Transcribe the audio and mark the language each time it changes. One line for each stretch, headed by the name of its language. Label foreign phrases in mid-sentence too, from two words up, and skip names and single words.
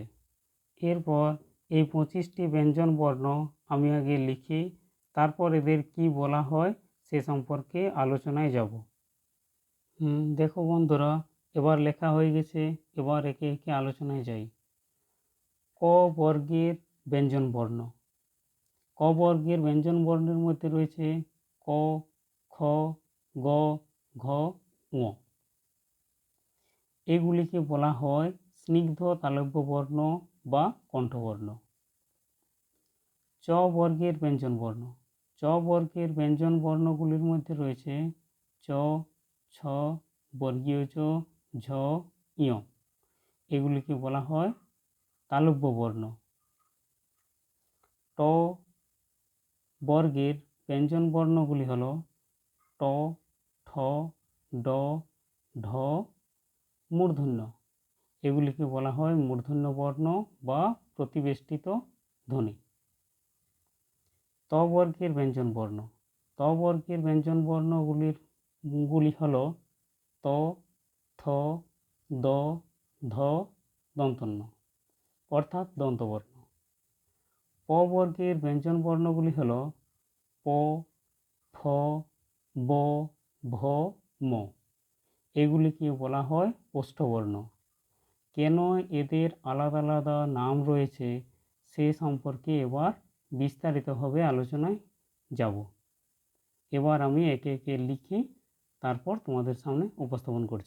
Bangla: এরপর এই 25টি ব্যঞ্জন বর্ণ আমি আগে লিখি, তারপর এদের কি বলা হয় সে সম্পর্কে আলোচনায় যাব। দেখো বন্ধুরা, এবার লেখা হয়ে গেছে, এবার একে একে আলোচনায় যাই। ক বর্গের ব্যঞ্জন বর্ণ। ক বর্গের ব্যঞ্জন বর্ণের মধ্যে রয়েছে ক, খ, গ, ঘ, ঙ। এগুলিকে বলা হয় স্নিগ্ধ তালব্য বর্ণ বা কণ্ঠবর্ণ। চ বর্গের ব্যঞ্জন বর্ণ। চ বর্গের ব্যঞ্জন বর্ণগুলির মধ্যে রয়েছে চ, ছ, বর্গীয় চ, ঝ, ঞ। এগুলিকে বলা হয় তালব্য বর্ণ। ট বর্গের ব্যঞ্জন বর্ণগুলি হল ট, ঠ, ড, ঢ, মূর্ধন্য। এগুলিকে বলা হয় মূর্ধন্য বর্ণ বা প্রতিবেষ্টিত ধ্বনি। ত বর্গের ব্যঞ্জন বর্ণ। ত বর্গের ব্যঞ্জন বর্ণগুলি হল ত, থ, দ, ধ, দন্তন্য অর্থাৎ দন্তবর্ণ। প বর্গের ব্যঞ্জন বর্ণগুলি হল প, ফ, ব, ভ, ম। এগুলিকে বলা হয় ওষ্ঠবর্ণ। কেন এদের আলাদা আলাদা নাম রয়েছে সে সম্পর্কে এবার বিস্তারিতভাবে আলোচনায় যাব। এবার আমি একে একে লিখি, তারপর তোমাদের সামনে উপস্থাপন করছি।